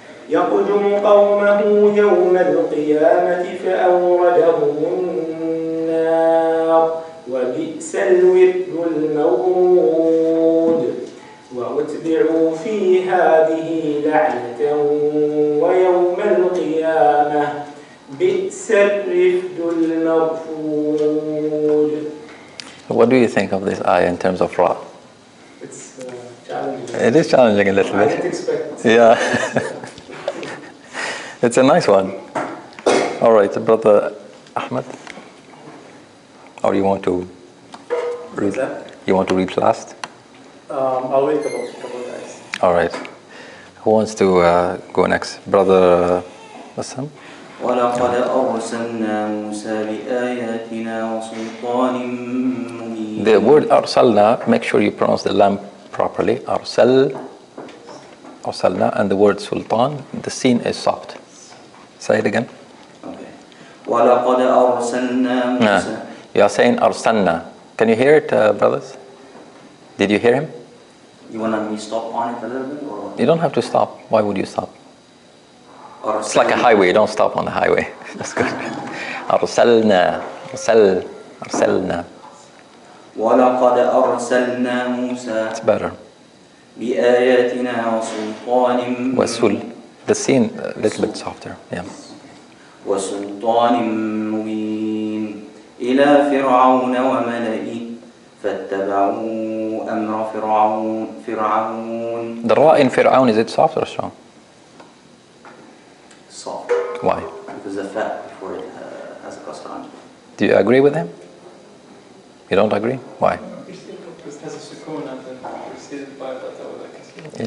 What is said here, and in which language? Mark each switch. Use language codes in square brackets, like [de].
[ar] يقدم قومه يوم القيامة فأوردهم النار وبئس الورد المورود وأتبعوا في هذه لعنة ويوم القيامة بئس الرفد المرفود. [en] What do you think of this ayah in terms of Ra? It's challenging. It is challenging a little bit. I didn't expect. Yeah. It's a nice one. All right, Brother Ahmed. Or you want to read? You want to read last? I'll wait a couple guys. All right. Who wants to go next? Brother Bassam? [ar] ولقد أرسلنا موسى بآياتنا وسلطان مبين. [en] The word أرسلنا, make sure you pronounce the lam properly. أرسلنا, and the word sultan, the sin is soft. Say it again. [ar] Okay. ولقد أرسلنا موسى. [en] You are saying أرسلنا. Can you hear it, brothers? Did you hear him? You want me to stop on it a little bit? Or? You don't have to stop. Why would you stop? Or It's like a highway. Don't stop on the highway. That's good. [ar] أرسلنا. أرسلنا. ولقد أرسلنا موسى. [en] It's better. [ar] بآياتنا وسلطان. وسل. [en] The scene a little bit softer. Yeah. [ar] وسلطان مبين إلى فرعون وملئه فاتبعوا أمر فرعون. [en] The ra in Fir'aun, is it soft or strong? Soft. Why? Because the fa before it has a kasra on it. Do you agree with him? You don't agree? Why? Because it has a sukoon and then preceded by fata with a kasra.